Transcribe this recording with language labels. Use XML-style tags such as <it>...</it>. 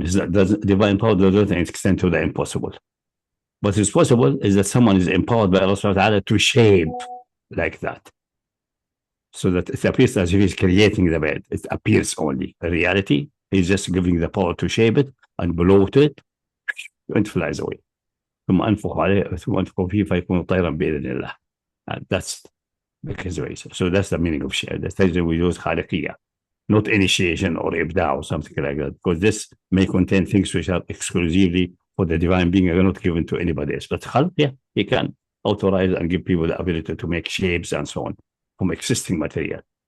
<en>Divine power doesn't extend to the impossible. What is possible is that someone is empowered by Allah subhanahu wa ta'ala to shape like that. So that it appears as if he's creating the bed. It appears only. In reality, he's just giving the power to shape it and bloat it and it flies away.</en> <ar>ثم أنفخ عليه ثم أنفخ فيه فيكون طيرا بإذن الله.</ar> <en>That's his way. So that's the meaning of shape. That's why we use خالقية, not initiation or ibda or something like that, because this may contain things which are exclusively for the divine being are not given to anybody else. But khalq, yeah, he can authorize and give people the ability to make shapes and so on from existing material.</en>